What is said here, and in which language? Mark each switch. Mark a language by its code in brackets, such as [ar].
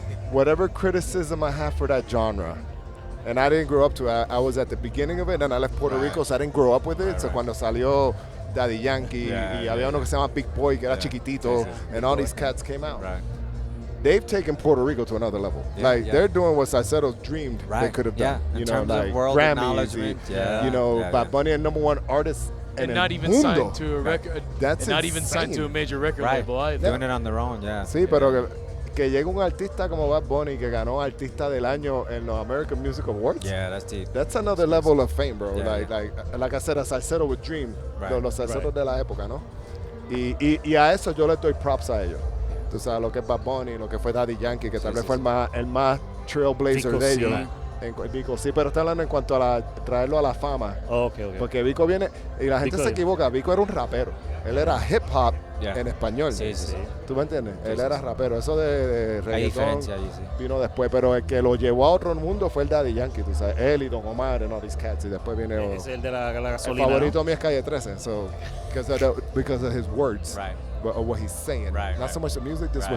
[en] Whatever criticism I have for that genre, and I didn't grow up to it. I was at the beginning of it, and I left Puerto Rico, so I didn't grow up with it. [es] So cuando salió Daddy Yankee, y había uno que se llama Big Boy, que era chiquitito, [en] and all these cats came out. Right. They've taken Puerto Rico to another level. They're doing what Salceros dreamed they could have done. In you know, terms like of world Grammys, you know, Bad Bunny, and #1 artist. And not even signed to a record. That's not even signed to a major record label either. Doing it on their own, [es] Sí, pero que llegue un artista como Bad Bunny que ganó Artista del Año en los American Music Awards. [en] Yeah, that's deep. That's another level of fame, bro. Like I said, a salsero would dream. [es] Los salseros de la época, ¿no? Y a eso yo le doy props a ellos. Tú sabes, lo que es Bad Bunny, lo que fue Daddy Yankee, que tal vez fue el más trailblazer de ellos. Vico, sí, pero está hablando en cuanto a traerlo a la fama. Okay. Porque Vico viene, y la gente se equivoca, Vico era un rapero. Él era hip hop en español. Sí. ¿Tú me entiendes? Él era rapero. Eso de reggaetón hay diferencia allí, vino después, pero el que lo llevó a otro mundo fue el Daddy Yankee, tú sabes. Él y [en] Don Omar and all these cats. [es] Y después viene es el de la gasolina. El favorito mío es Calle 13, [en] because of his words. Right. but of what he's saying. Right, Not so much the music, just what